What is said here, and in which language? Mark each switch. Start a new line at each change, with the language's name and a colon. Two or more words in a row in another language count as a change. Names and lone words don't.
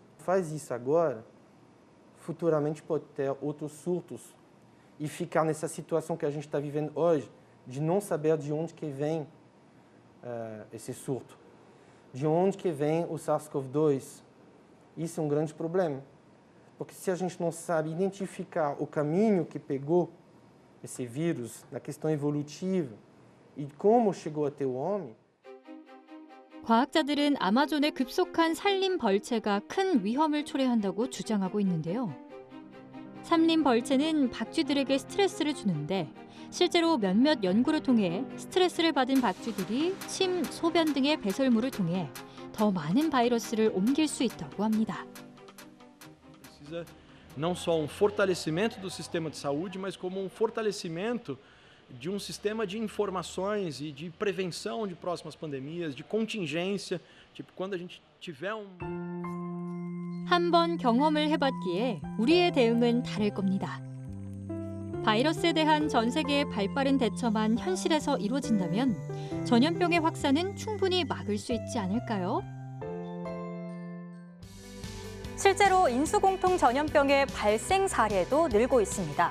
Portuguese: Faz isso agora, futuramente pode ter outros surtos e ficar nessa situação que a gente está vivendo hoje, de não saber de onde que vem esse surto, de onde que vem o SARS-CoV-2. Isso é um grande problema, porque se a gente não sabe identificar o caminho que pegou esse vírus na questão evolutiva e como chegou até o homem.
Korean: 과학자들은 아마존의 급속한 산림 벌채가 큰 위험을 초래한다고 주장하고 있는데요. 산림 벌채는 박쥐들에게 스트레스를 주는데 실제로 몇몇 연구를 통해 스트레스를 받은 박쥐들이 침, 소변 등의 배설물을 통해 더 많은 바이러스를 옮길 수 있다고 합니다.
Portuguese: Precisa não só fortalecimento do sistema de saúde, mas como fortalecimento de sistema de informações e de prevenção de próximas pandemias, de contingência, tipo quando a gente tiver
Korean: 한 번 경험을 해봤기에 우리의 대응은 다를 겁니다. 바이러스에 대한 전 세계의 발빠른 대처만 현실에서 이루어진다면 전염병의 확산은 충분히 막을 수 있지 않을까요? 실제로 인수공통 전염병의 발생 사례도 늘고 있습니다.